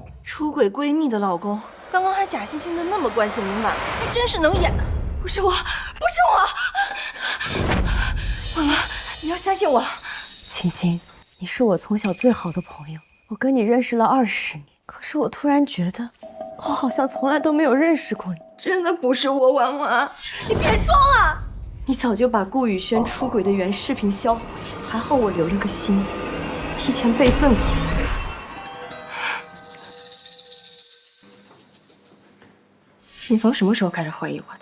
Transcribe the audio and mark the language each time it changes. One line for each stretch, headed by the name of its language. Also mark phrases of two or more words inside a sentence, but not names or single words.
Chinese: 出軌閨蜜的老公，剛剛還假惺惺的那麼關心林婉，還真是能演呢。不是我，不是我，婉婉，你要相信我。秦心，你是我從小最好的朋友，我跟你認識了20年，可是我突然覺得，我好像從來都沒有認識過你。真的不是我，婉婉，你別裝了。你早就把顧宇軒出軌的原視頻銷毀，還好我留了個心，提前備份了。你從什麼時候開始懷疑我的？